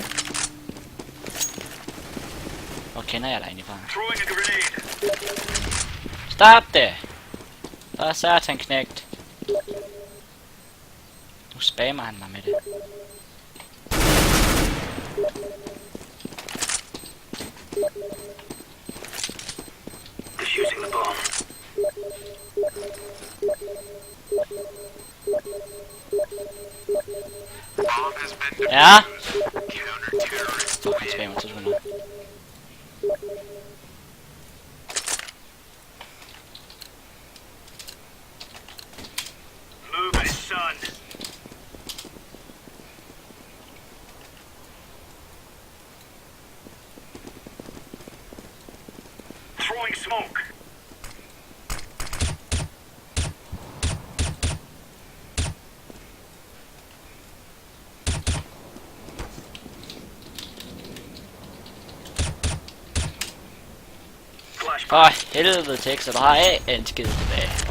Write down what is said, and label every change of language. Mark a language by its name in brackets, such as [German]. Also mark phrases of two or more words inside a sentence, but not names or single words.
[Danish] Hvor kender jeg dig egentlig fra? Stop det! Der er satan knægt. Nu spammer han mig med det. [English] Defusing the bomb. [Danish] Ja? Fuck, han spammer til sådan noget. [English] Move it, son. Throwing smoke. [Danish] For helvede tekst, så du har en skid tilbage.